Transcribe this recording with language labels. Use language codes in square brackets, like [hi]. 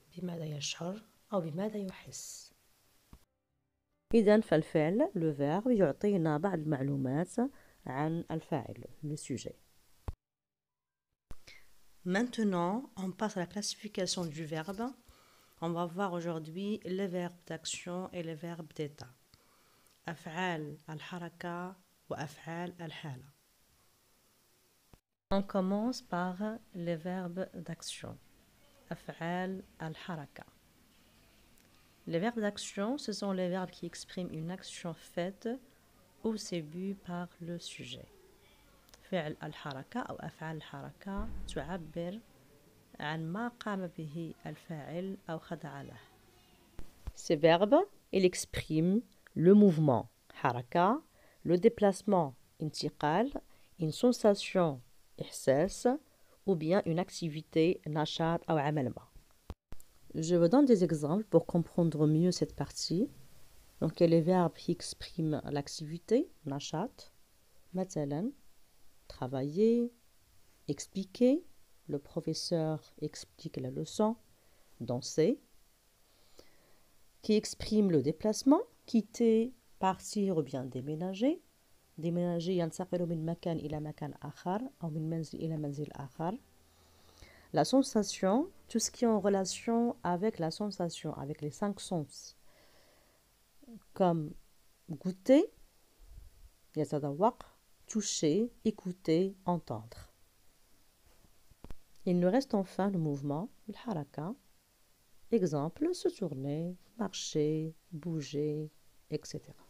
[ar] بماذا يشعر أو بماذا يحس؟ إذن فالفعل le verbe يعطينا بعض المعلومات عن الفاعل le sujet. [fr] Maintenant, on passe à la classification du verbe. On va voir aujourd'hui les verbes d'action et les verbes d'état. [ar] أفعال الحركة وأفعال الحالة. [fr] On commence par les verbes d'action. [ar] أفعال الحركة. [fr] Les verbes d'action, ce sont les verbes qui expriment une action faite ou c'est vu par le sujet. [ar] فعل الحركة أو أفعال الحركة تعبر عن ما قام به الفاعل أو خضع له. [fr] Ces verbes, ils expriment le mouvement حركة, le déplacement انتقال, une sensation إحساس ou bien une activité [ar] نشاط أو عمل ما. [fr] Je vous donne des exemples pour comprendre mieux cette partie. Donc, il y a les verbes qui expriment l'activité نشاط, مثلا travailler, expliquer, le professeur explique la leçon, danser, qui exprime le déplacement, quitter, partir ou bien déménager. [ar] déménager ينتقل من مكان إلى مكان آخر أو من منزل إلى منزل آخر. [fr] La sensation, tout ce qui est en relation avec la sensation, avec les 5 sens, comme goûter, يتذوق, toucher, écouter, entendre. Il nous reste enfin le mouvement, le haraka. Exemple, se tourner, marcher, bouger, etc.